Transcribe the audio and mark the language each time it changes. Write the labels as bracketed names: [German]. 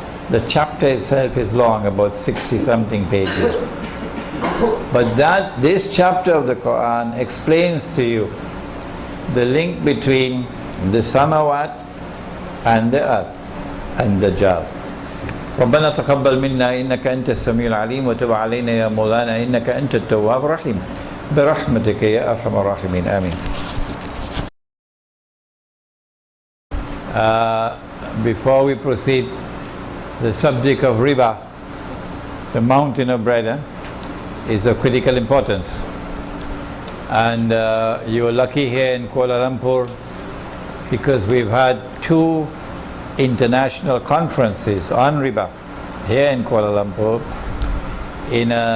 [English] The chapter itself is long, about 60 something pages. But this chapter of the Quran explains to you the link between the samawat and the earth and Dajjal. [Arabic] ربنا تقبل منا إنك أنت السميع العليم وتب علينا يا مولانا إنك أنت التواب الرحيم برحمتك يا أرحم الراحمين آمين. [English] Before we proceed, the subject of riba, the mountain of bread, is of critical importance, and you are lucky here in Kuala Lumpur because we've had 2 international conferences on riba here in Kuala Lumpur in